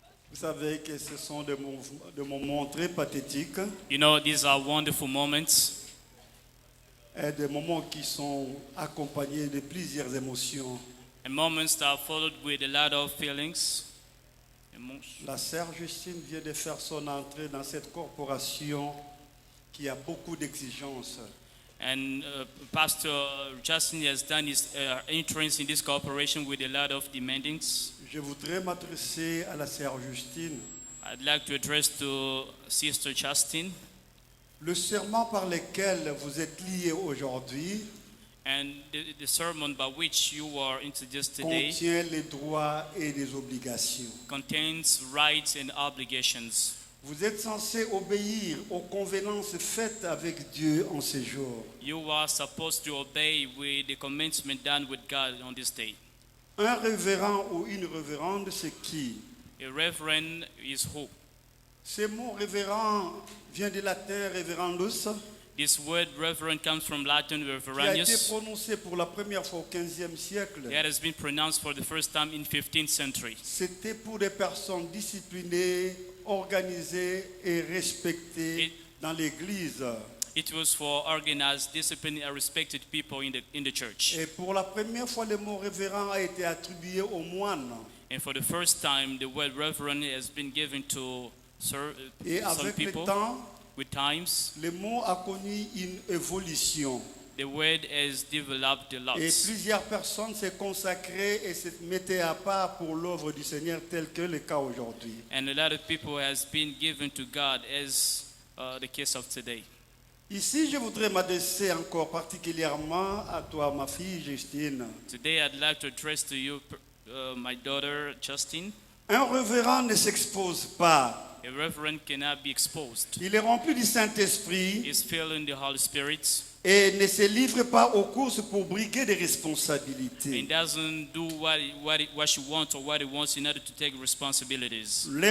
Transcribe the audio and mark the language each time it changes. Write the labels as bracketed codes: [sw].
[fr] Vous savez que ce sont des moments très pathétiques [en] You know, these are wonderful moments [fr] et des moments qui sont accompagnés de plusieurs émotions. [en] and moments that are followed with a lot of feelings. [fr] La sœur Justine vient de faire son entrée dans cette corporation qui a beaucoup d'exigences. [en] And Pastor Justin has done his entrance in this cooperation with a lot of demandings. [fr] Je voudrais m'adresser à la sœur Justine. [en] I'd like to address to Sister Justin. [fr] Le serment par lequel vous êtes liés aujourd'hui [en] And the sermon by which you are introduced today [fr] contient les droits et les obligations. [en] contains rights and obligations. [fr] Vous êtes censé obéir aux convenances faites avec Dieu en ces jours. [en] You are supposed to obey with the commandment done with God on this day. [fr] Un révérend ou une révérende, c'est qui? [en] A reverend is who? [fr] Ce mot révérend vient du latin reverendus, [en] This word reverend comes from Latin [fr] qui a été [la] reverendus. [fr] prononcé pour la première fois au XVe siècle. [en] It has been pronounced for the first time in 15th century. [fr] C'était pour des personnes disciplinées, organisées et respectées dans l'Église. [en] It was for organized, disciplined, and respected people in the church. [fr] Et pour la première fois, le mot révérend a été attribué aux moines. [en] And for the first time, the word reverend has been given to [fr] Et [en] some [fr] avec le [en] people. [fr] temps, [en] With times, [fr] le mot a connu une évolution. [en] the word has developed a lot. [fr] Et plusieurs personnes se consacraient et se mettaient à part pour l'œuvre du Seigneur, tel que le cas aujourd'hui. [en] And a lot of people has been given to God as the case of today. [fr] Ici, je voudrais m'adresser encore particulièrement à toi, ma fille Justine. [en] Today, I'd like to address to you, my daughter Justine. [fr] Un révérend ne s'expose pas. [en] A reverend cannot be exposed. [fr] Il est rempli du Saint-Esprit [en] He's filled in the Holy Spirit [fr] et ne se livre pas aux courses pour briguer des [en] and [fr] responsabilités. [en] doesn't do what she wants or what he wants in order to take responsibilities.